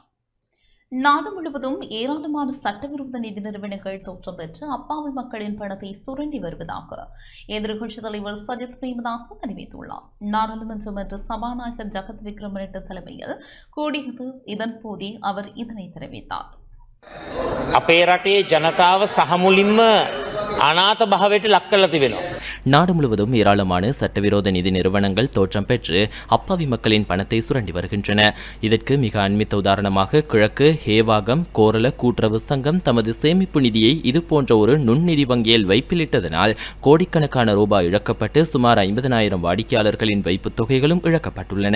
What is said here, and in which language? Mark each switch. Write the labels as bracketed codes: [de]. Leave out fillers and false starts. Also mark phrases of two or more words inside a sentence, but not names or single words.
[ta] நாடு முழுவதும் ஏராளமான சட்டவிரோத நிதி நிறுவனங்கள் தோற்றம் பெற்று அப்பாவி மக்களின் பணத்தை சுரண்டி வருவதாக எதிர்க்கட்சித் தலைவர் சஜித் பிரேமதாச தெரிவித்துள்ளார். நாடாளுமன்ற மன்ற சபாநாயகர் ஜகத் விக்ரமரெட்டி தலைமையில் கூடியது இதன்போதே அவர் இதனை தெரிவித்தார். [si] අපේ රටේ ජනතාව සහමුලින්ම අනාත භාවයට ලක් කරලා තිබෙනවා. [ta] நாடு முழுவதும் ஏராளமான சட்டவிரோத நிதி நிறுவனங்கள் தோற்றம் பெற்று அப்பாவி மக்களின் பணத்தை சுரண்டி வருகின்றன. இதற்கு மிக அண்மித்த உதாரணமாக கிழக்கு ஹேவாகம் கோரல கூட்டுறவு சங்கம் தமது சேமிப்பு நிதியை இதுபோன்ற ஒரு நுண்நிதி வங்கியில் வைப்பிலிட்டதனால் கோடிக்கணக்கான ரூபாய் இழக்கப்பட்டு சுமார் 50,000 வாடிக்கையாளர்களின் வைப்புத் தொகைகளும் இழக்கப்பட்டுள்ளன.